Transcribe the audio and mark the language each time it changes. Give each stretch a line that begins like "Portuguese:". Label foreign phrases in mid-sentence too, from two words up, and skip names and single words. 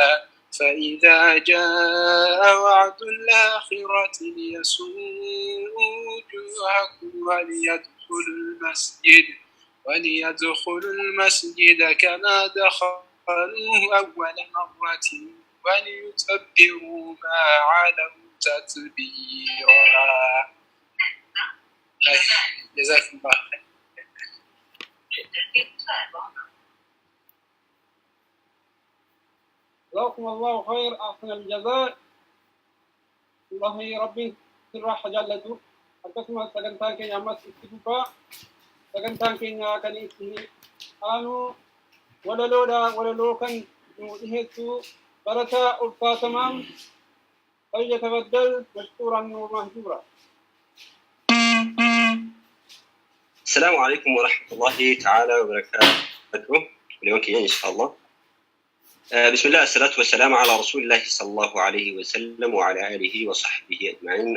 Arabic: فإذا جاء وعد الآخرة ليسوءوا وجوهكم وليدخلوا المسجد كما دخلوه أول مرة وليتبروا ما علوا تتبيرا. جزاكم الله خير. جزاكم الله خير أحسن الجزاء. الله ربي سرح جلته.
Oromo: Akkasumas sagantaan keenya ammas itti fufaa. sagantaan keenya kan itti aanu walaloo kan nu dhiheessu barataa ulfaatamaan
Arabic: فليتفضل مشكورا ومهجورا. السلام عليكم ورحمة الله تعالى وبركاته. اليوم إن شاء الله. بسم الله الصلاة والسلام على رسول الله صلى الله عليه وسلم وعلى آله وصحبه أجمعين.